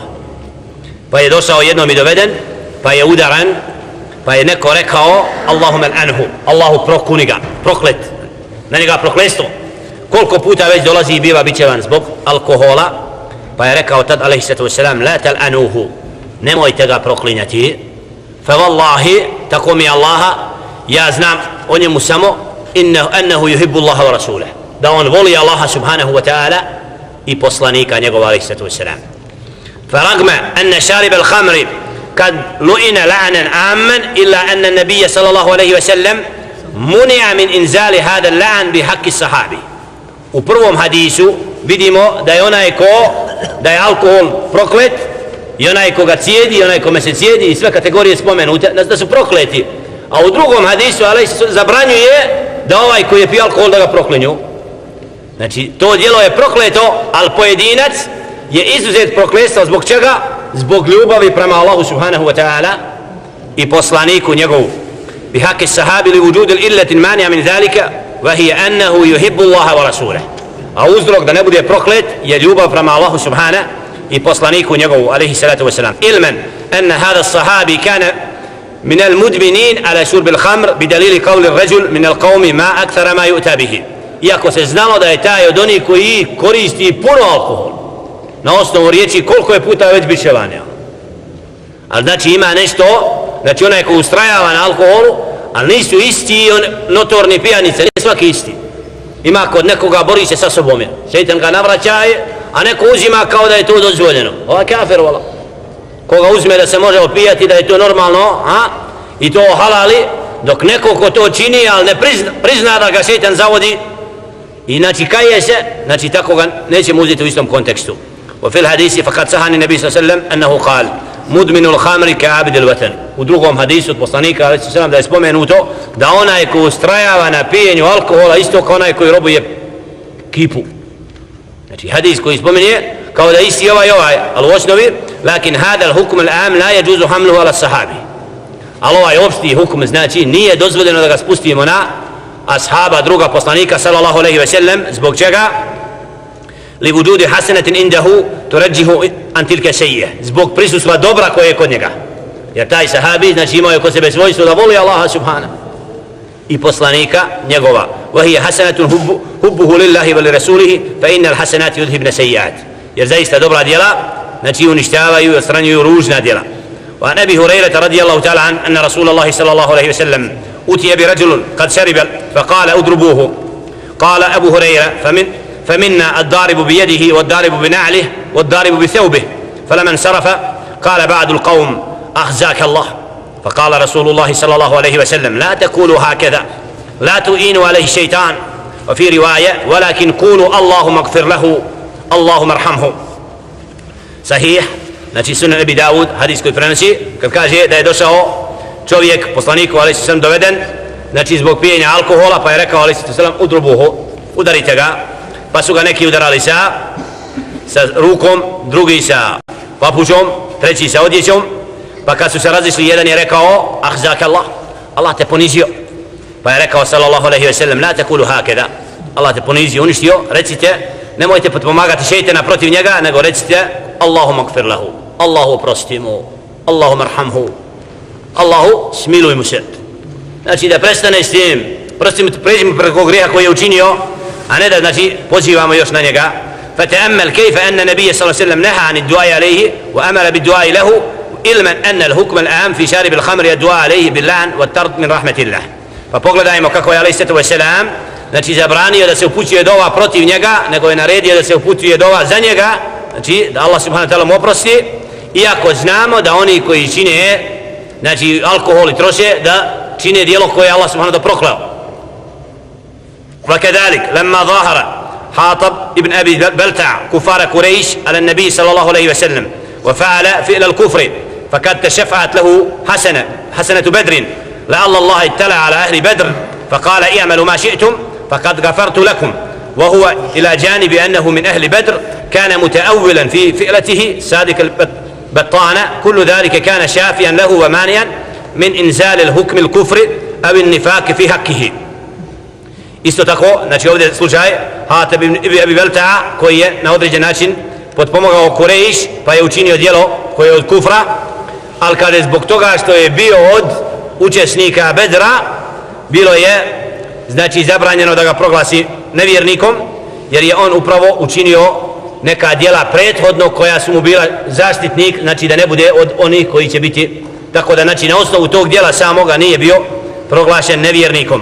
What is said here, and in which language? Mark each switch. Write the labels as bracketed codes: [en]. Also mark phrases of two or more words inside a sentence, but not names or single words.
[bs] Pa je došao jednom i doveden, pa je udaran, pa je neko rekao [ar] اللهم العنه, [bs] Allahu prokuni ga, proklet, na njega prokletstvo. Koliko puta već dolazi i biva bićevan zbog alkohola, pa je rekao tad [ar] عليه الصلاة والسلام لا تلعنوه, [bs] nemojte ga proklinjati, [ar] فوالله, [bs] tako mi Allaha, ja znam o njemu samo [ar] أنه يحب الله ورسوله, [bs] da on voli Allaha [ar] سبحانه وتعالى [bs] i poslanika njegova [ar] عليه الصلاة والسلام. فرغم أن شارب الخمر قد لئن لعنا عاما إلا أن النبي صلى الله عليه وسلم منع من إنزال هذا اللعن بحق الصحابي. [bs] U prvom hadisu vidimo da je onaj da je alkohol proklet i onaj ko ga cijedi i onaj kome se cijedi i sve kategorije spomenute da su prokleti, a u drugom hadisu zabranjuje da ovaj koji je pio alkohol da ga proklinju. Znači to djelo je prokleto, ali pojedinac je izuzet prokletstva zbog čega? Zbog ljubavi prema Allahu [ar] سبحانه وتعالى [bs] i poslaniku njegovu. [ar] بحق الصحابي لوجود العلة المانعة من ذلك وهي أنه يحب الله ورسوله. [bs] A uzrok da ne bude proklet je ljubav prema Allahu subhana i poslaniku njegovu [ar] عليه الصلاة والسلام. علماً أن هذا الصحابي كان من المدمنين على شرب الخمر بدليل قول الرجل من القوم ما أكثر ما يؤتى به. [bs] Iako se znalo da je taj od onih koji koristi puno alkohol, na osnovu riječi koliko je puta već bit čelanio. Ali znači ima nešto, znači onaj ko ustrajava na alkoholu, ali nisu isti notorni pijanice, nije svaki isti. Ima kod nekoga bori se sa sobom, šeitan ga navraćaje, a neko uzima kao da je to dozvoljeno. Ova kafir, vala. Koga uzme da se može opijati, da je to normalno, i to halali, dok neko ko to čini, ali ne prizna da ga šeitan zavodi, i znači kaje se, znači tako ga nećemo uzeti u istom kontekstu. [ar] وفي الحديث فقد صح عن النبي صلى الله عليه وسلم أنه قال مدمن الخمر كعابد الوثن. [bs] U drugom hadisu od poslanika [ar] عليه السلام [bs] da je spomenuto da onaj ko ustrajava na pijenju alkohola isto kao onaj koji robuje kipu. Znači hadis koji spominje kao da isti ovaj, ali u osnovi, [ar] لكن هذا الحكم العام لا يجوز حمله على الصحابي. [bs] Ali ovaj opšti hukm znači nije dozvoljeno da ga spustimo na ashaba druga poslanika [ar] صلى الله عليه وسلم. [bs] Zbog čega? [ar] لوجود حسنة عنده ترجح عن تلك سيئة. [bs] Zbog prisustva dobra koje je kod njega. Jer taj sahabi znači imao je kod sebe svojstvo da voli Allaha subhanahu i poslanika njegova. [ar] وهي حسنة حبه لله ولرسوله فإن الحسنات يذهبن السيئات. [bs] Jer zaista dobra djela znači uništavaju i odstranjuju ružna djela. [ar] وعن أبي هريرة رضي الله تعالى عنه أن رسول الله صلى الله عليه وسلم أتي برجل قد شرب فقال اضربوه. قال أبو هريرة فمنا الضارب بيده والضارب بنعله والضارب بثوبه. فلما انصرف قال بعض القوم أخزاك الله. فقال رسول الله صلى الله عليه وسلم لا تقولوا هكذا لا تؤينوا عليه الشيطان. وفي رواية ولكن قولوا اللهم اغفر له اللهم ارحمه. صحيح. [bs] Znači sunan Abi Dawud hadis koji prenosi kad kaže da je došao čovjek poslaniku [ar] عليه السلام [bs] doveden znači zbog pijenja alkohola pa je rekao [ar] عليه السلام [bs] udrubuhu, udarite ga. Pa su ga neki udarali sa rukom, drugi sa papučom, treći sa odjećom. Pa kad su se razišli, jedan je rekao [ar] أخزاك الله, [bs] Allah te ponizio. Pa je rekao [ar] صلى الله عليه وسلم لا تقولوا هكذا, [bs] Allah te ponizio, uništio. Recite, nemojte potpomagati šejtana protiv njega, nego recite [ar] اللهم اغفر له, [bs] Allahu oprosti mu, [ar] اللهم ارحمه, [bs] Allahu smiluj mu se. Znači da prestane s tim, pređimo preko grijeha koji je učinio, a ne da znači pozivamo još na njega. [ar] فتأمل كيف أن النبي صلى الله عليه وسلم نهى عن الدعاء عليه وأمر بالدعاء له علما أن الحكم العام في شارب الخمر الدعاء عليه باللعن والطرد من رحمة الله. [bs] فpogledajmo kako je [ar] عليه وسلم [bs] znači zabranio da se upućuje dova protiv njega, nego je naredio da se upućuje dova za njega, znači da Allah [ar] سبحانه وتعالى [bs] mu oprosti, iako znamo da oni koji čine znači alkohol i troše da čine djelo koje je Allah [ar] سبحانه وتعالى [bs] proklao. [ar] وكذلك لما ظاهر حاطب ابن أبي بلتع كفار قريش على النبي صلى الله عليه وسلم وفعل فعل الكفر فقد تشفعت له حسنة بدر لعل الله اطلع على أهل بدر فقال اعملوا ما شئتم فقد غفرت لكم. وهو إلى جانب أنه من أهل بدر كان متأولا في فعلته صادق البطانة. كل ذلك كان شافيا له ومانعا من إنزال الحكم الكفر أو النفاق في حقه. [bs] Isto tako, znači ovdje slučaj Hatib ibn Abi Balta'a koji je na određen način potpomogao Kurejš pa je učinio djelo koje je od kufra, ali kada je zbog toga što je bio od učesnika Bedra, bilo je znači zabranjeno da ga proglasi nevjernikom, jer je on upravo učinio neka djela prethodno koja su mu bila zaštitnik, znači da ne bude od onih koji će biti, tako da znači na osnovu tog djela samoga nije bio proglašen nevjernikom.